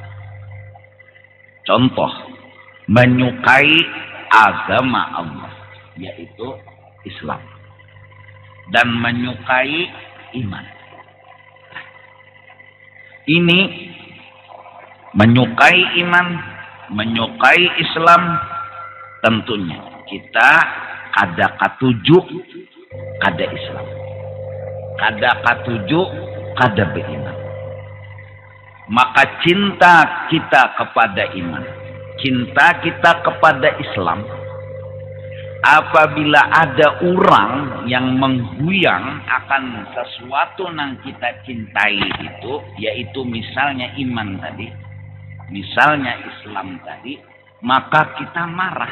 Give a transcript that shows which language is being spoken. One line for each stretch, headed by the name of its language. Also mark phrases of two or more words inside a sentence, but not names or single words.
Indonesian: Contoh, menyukai agama Allah, yaitu Islam, dan menyukai iman. Ini menyukai iman, menyukai Islam, tentunya kita
Banjar: kada katuju kada Islam, kada katuju kada beriman.
Indonesian: Maka cinta kita kepada iman, cinta kita kepada Islam, apabila ada orang yang mengguyang akan sesuatu yang kita cintai itu, yaitu misalnya iman tadi, misalnya Islam tadi, maka kita marah.